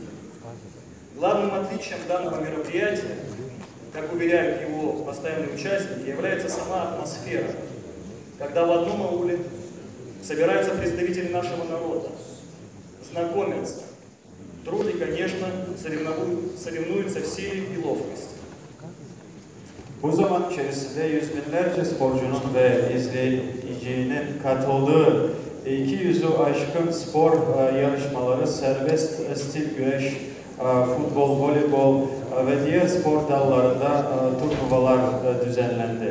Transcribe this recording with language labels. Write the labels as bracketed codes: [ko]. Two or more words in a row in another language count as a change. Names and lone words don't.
[ru] Главным отличием данного мероприятия, как уверяют его постоянные участники, является сама атмосфера, когда в одном ауле собираются представители нашего народа, знакомятся, труд и, конечно, соревнуются в силе и ловкости. [tr] Bu zaman içerisinde yüz binlerce sporcunun ve izleyicinin katıldığı 200'ü aşkın spor yarışmaları, serbest stil güreş, futbol, voleybol ve diğer spor dallarında turnuvalar düzenlendi.